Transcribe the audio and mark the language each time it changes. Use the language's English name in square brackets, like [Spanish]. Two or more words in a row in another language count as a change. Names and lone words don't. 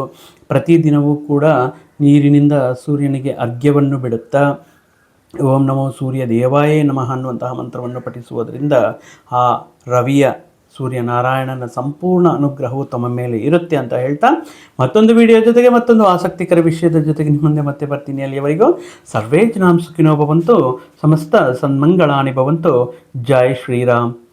[Kannada] ಪ್ರತಿದಿನವೂ ಕೂಡ ನೀರಿನಿಂದ ಸೂರ್ಯನಿಗೆ ಅರ್ಘ್ಯವನ್ನು ಬಿಡುತ್ತಾ [Sanskrit] ಓಂ ನಮೋ ಸೂರ್ಯ ದೇವಾಯೇ ನಮಃ [Kannada] ಅನ್ನುವಂತಹ ಮಂತ್ರವನ್ನು ಪಠಿಸುವುದರಿಂದ ಆ ರವಿಯ ಸೂರ್ಯನಾರಾಯಣನ ಸಂಪೂರ್ಣ ಅನುಗ್ರಹವು ತಮ್ಮ ಮೇಲೆ ಇರುತ್ತೆ ಅಂತ ಹೇಳ್ತಾ, ಮತ್ತೊಂದು ವಿಡಿಯೋ ಜೊತೆಗೆ ಮತ್ತೊಂದು ಆಸಕ್ತಿಕರ ವಿಷಯದ ಜೊತೆಗೆ ನಿಮ್ಮ ಮುಂದೆ ಮತ್ತೆ ಬರ್ತೀನಿ. [Sanskrit] ಅಲ್ಲಿಯವರೆಗೂ ಸರ್ವೇ ಜನಾಂ ಸುಖಿನೋ ಭವಂತು, ಸಮಸ್ತ ಸನ್ಮಂಗಳಾನಿ ಭವಂತು. [Hindi] ಜೈ ಶ್ರೀರಾಮ್.